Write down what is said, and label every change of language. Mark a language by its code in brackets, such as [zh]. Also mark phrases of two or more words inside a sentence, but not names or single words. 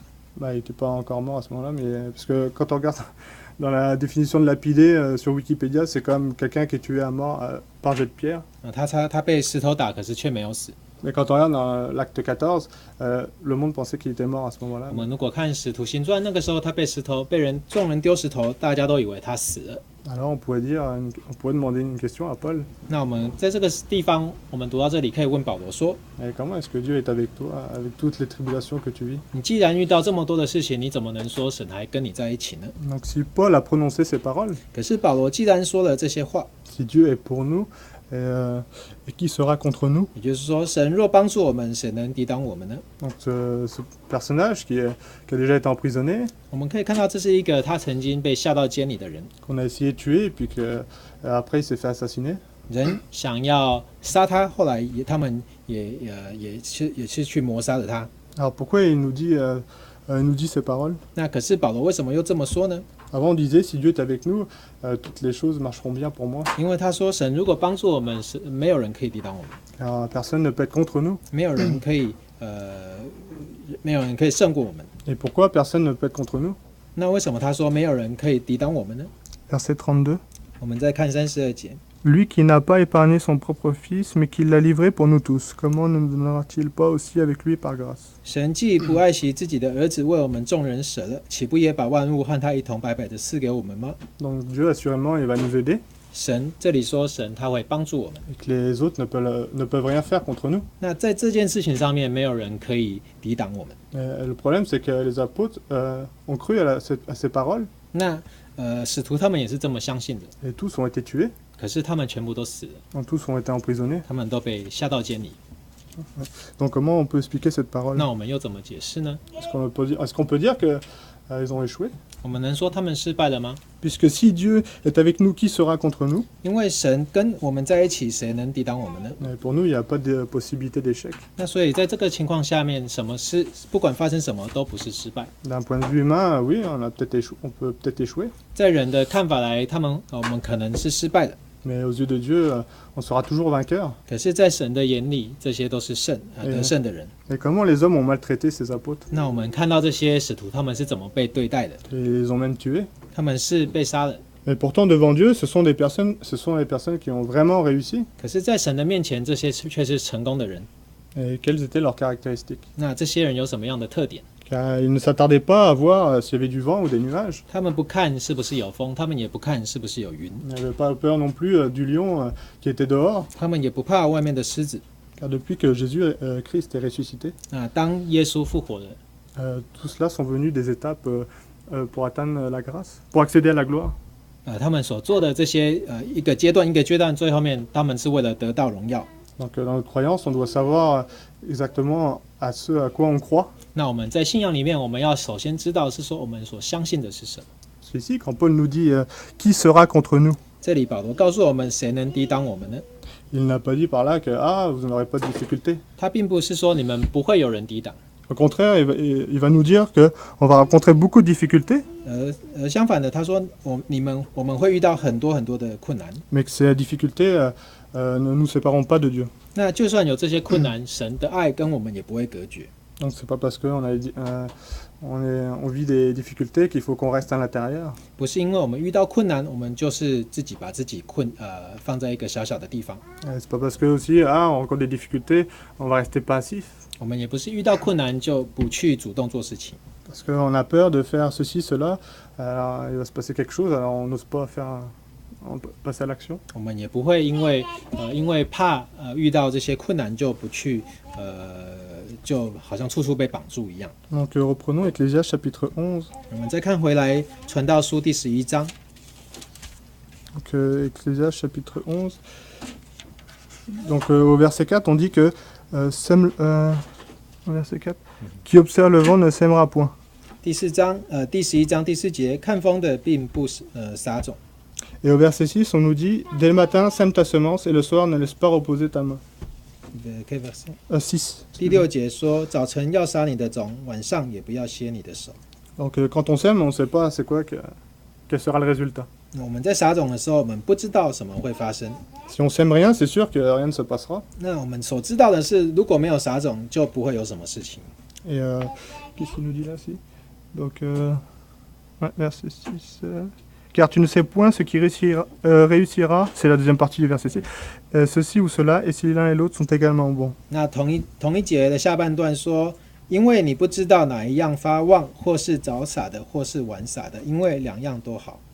[fr] Bah, il n'était pas encore mort à ce moment-là, mais parce que quand on regarde dans la définition de lapider sur Wikipédia, c'est quand même quelqu'un qui est tué à mort par jet de pierre. [zh] 他被石头打，可是却没有死。 [fr] Mais quand on regarde dans l'acte 14, le monde pensait qu'il était mort à ce moment-là. [zh] 我们如果看《使徒行传》，那个时候他被众人丢石头，大家都以为他死了。 [fr] Alors on pourrait demander une question à Paul. [zh] 那我们在这个地方，我们读到这里，可以问保罗说： [fr] Et comment est-ce que Dieu est avec toi, avec toutes les tribulations que tu vis? [zh] 你既然遇到这么多的事情，你怎么能说神还跟你在一起呢？ [fr] Donc si Paul a prononcé ces paroles, [zh] 可是保罗既然说了这些话， [fr] si Dieu est pour nous, et qui sera contre nous? [zh] 也就是说，神若帮助我们，谁能抵挡我们呢？ [fr] Donc ce personnage qui a déjà été emprisonné, [zh] 我们可以看到，这是一个他曾经被下到监里的人， [fr] qu'on a essayé de tuer, et puis qu'après il s'est fait assassiner. [zh] 人想要杀他，后来他们也是去谋杀了他。 [fr] Alors pourquoi il nous dit ces paroles? [zh] 那可是保罗为什么又这么说呢？ [fr] Avant on disait si Dieu est avec nous, toutes les choses marcheront bien pour moi. [zh] 因为他说，神如果帮助我们，是没有人可以抵挡我们， [fr] Alors personne ne peut être contre nous. [zh] 没有人可以胜过我们。 [fr] Et pourquoi personne ne peut être contre nous? [zh] 那为什么他说没有人可以抵挡我们呢？ [fr] Verset 32. [zh] 我们再看32节， [fr] Lui qui n'a pas épargné son propre Fils, mais qui l'a livré pour nous tous, comment ne nous donnera-t-il pas aussi avec lui par grâce? [zh] 神既不爱惜自己的儿子，为我们众人舍了，岂不也把万物和他一同白白的赐给我们吗？ [fr] Donc Dieu assurément il va nous aider, [zh] 神这里说神他会帮助我们。 [fr] et que les autres ne peuvent rien faire contre nous. [zh] 那在这件事情上面，没有人可以抵挡我们。 [fr] Le problème c'est que les apôtres ont cru à ces paroles, [zh] 那使徒他们也是这么相信的， [fr] et tous ont été tués, [zh] 可是他们全部都死了， [fr] tous ont été emprisonnés. [zh] 他们都被下到监里。 [fr] Donc comment on peut expliquer cette parole? [zh] 那我们又怎么解释呢？ [fr] Est-ce qu'on peut dire que ils ont échoué? [zh] 我们能说他们失败了吗？ [fr] Puisque si Dieu est avec nous, qui sera contre nous? [zh] 因为神跟我们在一起，谁能抵挡我们呢？ [fr] Pour nous, il n'y a pas de possibilité d'échec. [zh] 那所以在这个情况下面，不管发生什么都不是失败。 [fr] D'un point de vue humain, oui, on peut peut-être échouer. [zh] 在人的看法来，我们可能是失败的。 [fr] Mais aux yeux de Dieu, on sera toujours vainqueur. [zh] 可是，在神的眼里，这些都是得胜的人。 [fr] Et comment les hommes ont maltraité ces apôtres? [zh] 那我们看到这些使徒，他们是怎么被对待的？ [fr] Et ils ont même tué. [zh] 他们是被杀了。 [fr] Mais pourtant, devant Dieu, ce sont les personnes qui ont vraiment réussi. [zh] 可是，在神的面前，这些却是成功的人。 [fr] Et quelles étaient leurs caractéristiques? [zh] 那这些人有什么样的特点？ [fr] Car ils ne s'attardaient pas à voir s'il y avait du vent ou des nuages. [zh] 他们不看是不是有风，他们也不看是不是有云， [fr] Ils n'avaient pas peur non plus du lion qui était dehors. [zh] 他们也不怕外面的狮子。 [fr] Car depuis que Jésus, Christ est ressuscité, [zh] 那当耶稣复活了， [fr] tout cela sont venus des étapes pour atteindre la grâce, pour accéder à la gloire. [zh] 他们所做的这些一个阶段一个阶段，最后面他们是为了得到荣耀。 [fr] Donc dans notre croyance, on doit savoir exactement à ce à quoi on croit. [zh] 那我们在信仰里面，我们要首先知道是说我们所相信的是什么。 [fr] C'est ici quand Paul nous dit qui sera contre nous. [zh] 这里保罗告诉我们，谁能抵挡我们呢？ [fr] Il n'a pas dit par là que vous n'aurez pas de difficulté. [zh] 他并不是说你们不会有人抵挡， [fr] Au contraire, il va nous dire que on va rencontrer beaucoup de difficultés, [zh] 相反的，他说我们会遇到很多很多的困难。 [fr] mais que ces difficultés ne nous sépareront pas de Dieu. [zh] 那就算有这些困难，神的爱跟我们也不会隔绝。 [fr] Donc c'est pas parce on vit des difficultés qu'il faut qu'on reste à l'intérieur. [zh] 不是因为我们遇到困难，我们就是自己把自己放在一个小小的地方。 [fr] C'est pas parce que aussi on rencontre des difficultés, on va rester passif. [zh] 我们也不是遇到困难就不去主动做事情。 [fr] Parce qu'on a peur de faire ceci, cela, alors il va se passer quelque chose, alors on n'ose pas passer à l'action. [zh] 我们也不会因为怕遇到这些困难就不去就好像处处被绑住一样。 [fr] Donc reprenons Ecclésiaste chapitre 11. [zh] 我们再看回来传道书第11章。 [fr] Donc Ecclésiaste chapitre 11. Donc au verset 4, on dit que au verset 4, qui observe le vent ne sèmera point. [zh] 第11章第4节，看风的并不撒种。 [fr] Et au verset 6, on nous dit, dès le matin, sème ta semence, et le soir, ne laisse pas reposer ta main. [zh] 6. 第6节说，早晨要撒你的种，晚上也不要歇你的手。 [fr] Donc quand on sème, on ne sait pas c'est quoi quel sera le résultat. [zh] 我们在撒种的时候，我们不知道什么会发生。 [fr] Si on sème rien, c'est sûr que rien ne se passera. [zh] 那我们所知道的是，如果没有撒种，就不会有什么事情。 [fr] Et qu'est-ce qu'il nous dit là, si? Donc, ouais, verset 6. Car tu ne sais point ce qui réussira, c'est la deuxième partie du verset 6, ceci ou cela, et si l'un et l'autre sont également bons. [zh] 那同一节的下半段说，因为你不知道哪一样发旺，或是早撒的，或是晚撒的，因为两样都好。